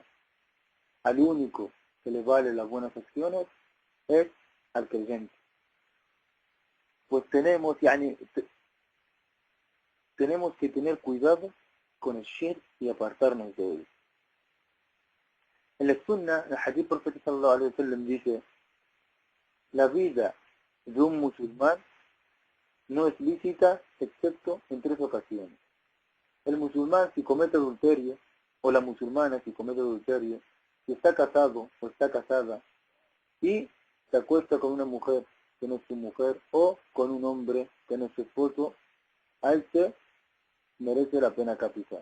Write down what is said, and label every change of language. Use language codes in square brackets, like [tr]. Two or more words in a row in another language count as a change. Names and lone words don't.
[es] Al único que le vale las buenas acciones es al creyente. Pues tenemos que tener cuidado con el shirk y apartarnos de él. En la Sunna, el hadith profeta [ar] صلى الله عليه وسلم [es] dice, la vida de un musulmán no es lícita excepto en 3 ocasiones. El musulmán si comete adulterio, o la musulmana si comete adulterio, si está casado o está casada, y se acuesta con una mujer que no es su mujer, o con un hombre que no es su esposo, a este merece la pena capital.